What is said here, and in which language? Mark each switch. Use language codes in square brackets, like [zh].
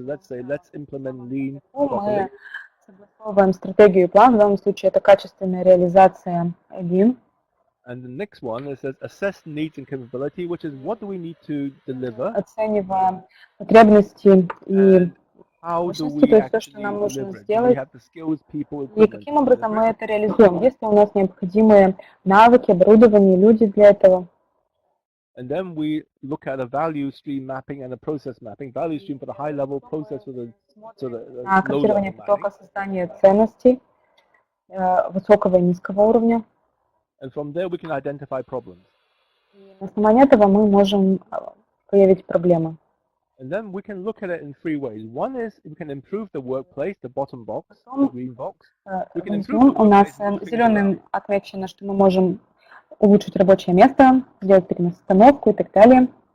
[ru] Мы согласовываем стратегию и план, в данном случае это качественная реализация LEAN. [en] And the next one is assess needs and capability, which is what do we need to deliver? [ru] Оцениваем потребности и мощности, то есть то, что нам нужно сделать, и каким образом мы это реализуем, есть ли у нас необходимые навыки, оборудование, люди для этого. [en] And then we look at a value stream mapping and a process mapping. Value stream for the high level, process for the [ru] копирование потока, создание ценностей высокого и низкого уровня. [en] And from there we can identify problems. [ru] На основании этого мы можем выявить проблемы. [en] And then we can look at it in 3 ways. One is we can improve the workplace, the bottom box, the green box. [ru] У нас зеленым отмечено, что мы можем улучшить рабочее место, сделать перестановку и так далее.